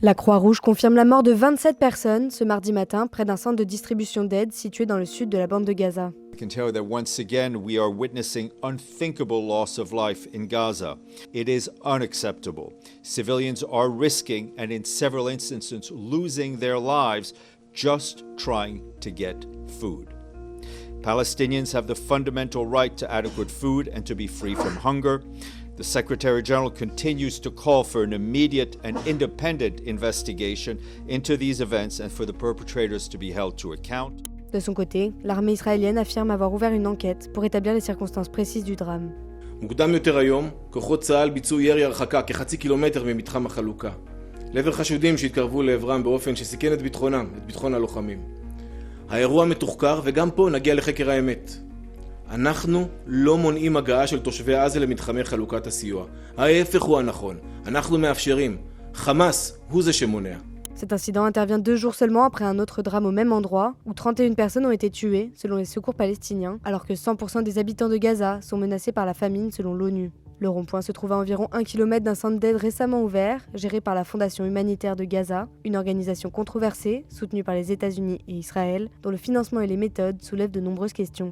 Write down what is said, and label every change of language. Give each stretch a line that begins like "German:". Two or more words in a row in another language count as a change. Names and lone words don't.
French: La Croix-Rouge confirme la mort de 27 personnes ce mardi matin près d'un centre de distribution d'aide situé dans le sud de la bande de Gaza.
English: I can tell you that once again we are witnessing unthinkable loss of life in Gaza. It is unacceptable. Civilians are risking and in several instances losing their lives just trying to get food. Palestinians have the fundamental right to adequate food and to be free from hunger. The Secretary General continues to call for an immediate and independent investigation into these events and for the perpetrators to be held to account.
French: De son côté, l'armée israélienne affirme avoir ouvert une enquête pour établir les circonstances précises du drame.
Hebrew: מוקדם יותר היום, כוחות צה"ל ביצעו ירי הרחקה כחצי קילומטר ממתחם החלוקה. לעבר חשודים שהתקרבו לעברם באופן שסיכן את ביטחונם, את ביטחון הלוחמים. האירוע מתוחקר וגם פה נגיע לחקר האמת. אנחנו לא מונעים הגעה של תושבי עזה למתחמי חלוקת הסיוע. ההפך הוא הנכון. אנחנו מאפשרים. חמאס הוא זה שמונע.
French: Cet incident intervient 2 jours seulement après un autre drame au même endroit, où 31 personnes ont été tuées, selon les secours palestiniens, alors que 100% des habitants de Gaza sont menacés par la famine, selon l'ONU. Le rond-point se trouve à environ 1 km d'un centre d'aide récemment ouvert, géré par la Fondation humanitaire de Gaza, une organisation controversée, soutenue par les États-Unis et Israël, dont le financement et les méthodes soulèvent de nombreuses questions.